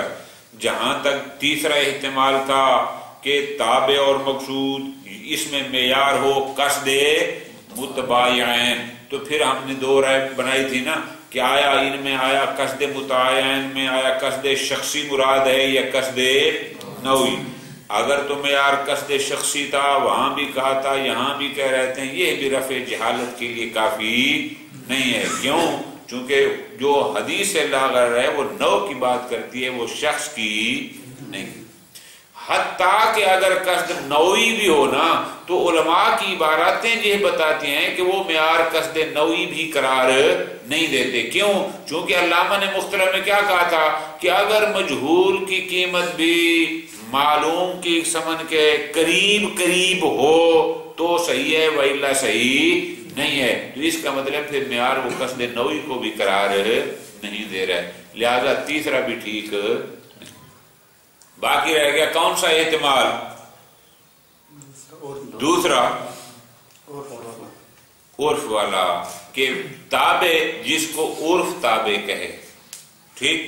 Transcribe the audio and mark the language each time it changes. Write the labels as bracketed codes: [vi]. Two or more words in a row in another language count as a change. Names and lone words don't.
[ur] جہاں تک تیسرا احتمال تھا کہ تابع اور مقصود اس میں معیار ہو قصد متباین، تو پھر ہم نے 2 رائے بنائی تھی نا کہ آیا ان میں آیا قصد متعین میں آیا قصد شخصی مراد ہے یا قصد نوعی۔ اگر تو معیار قصد شخصی تھا وہاں بھی کہا تھا، یہاں بھی کہہ رہے تھے، یہ بھی رفع جہالت کے لیے کافی نہیں ہے۔ کیوں؟ چونکہ جو حدیث لا غرر ہے وہ نوع کی بات کرتی ہے، وہ شخص کی نہیں۔ حتیٰ کہ اگر قصد نوعی بھی ہو نا تو علماء کی عباراتیں یہ بتاتی ہیں کہ وہ معیار قصد نوعی بھی قرار نہیں دیتے۔ کیوں؟ چونکہ علامہ نے مختلف میں کیا کہا تھا کہ اگر مجہول کی قیمت بھی معلوم کی ثمن کے قریب ہو تو صحیح ہے، وإلا صحیح نہیں ہے۔ تو اس کا مطلب پھر معیار وہ قصد نوعی کو بھی قرار نہیں دے رہا ہے، لہذا تیسرا بھی ٹھیک نہیں۔ باقی رہ گیا کون سا احتمال؟ دوسرا عرف والا، کہ تابع جس کو عرف تابع کہے، ٹھیک۔